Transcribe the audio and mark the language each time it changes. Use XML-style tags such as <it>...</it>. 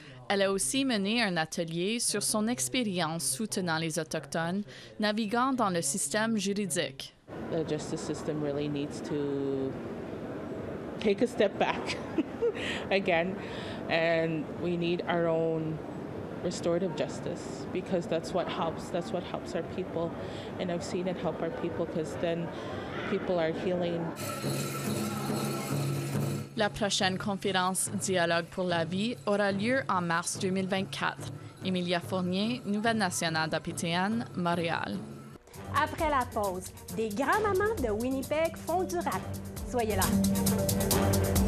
<fr>Elle a aussi mené un atelier sur son expérience soutenant les Autochtones, naviguant dans le système juridique.</fr> <en>The justice system really needs to take a step back again, and we need our own restorative justice because that's what helps our people, and I've seen it help our people because then people are healing.</en> <fr>La prochaine conférence Dialogue pour la vie aura lieu en mars 2024. Emilia Fournier, Nouvelle nationale d'APTN, Montréal. Après la pause, des grands-mamans de Winnipeg font du rap. Soyez là.</fr>